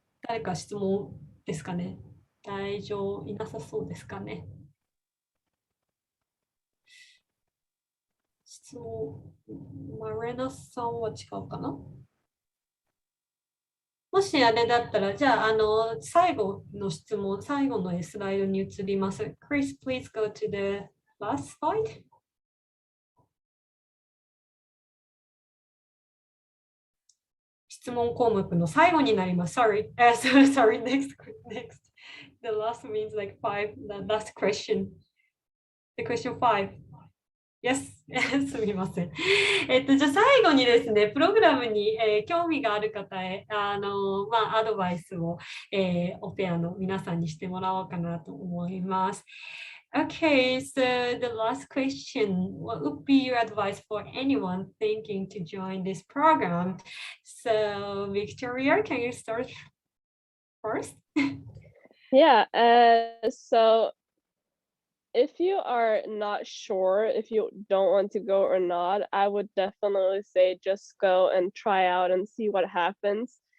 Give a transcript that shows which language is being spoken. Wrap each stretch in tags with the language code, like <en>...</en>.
<ja>誰か質問ですかね。大丈夫いなさそうですかね。質問、マレナさんは違うかな。もしあれだったら、じゃあ、最後の質問、最後のスライドに移ります。</ja> <en>Chris, please go to the last slide.</en> <ja>質問項目の最後になります。</ja> <en>Sorry, sorry, next. The last means like 5, the last question. The question 5. Yes, すみません。</en> <ja>じゃあ最後にですね、プログラムに、興味がある方へアドバイスを、オペアの皆さんにしてもらおうかなと思います。</ja> <en>Okay, so the last question, what would be your advice for anyone thinking to join this program? So, Victoria, can you start first? Yeah, so if you are not sure if you don't want to go or not, I would definitely say just go and try out and see what happens.</en>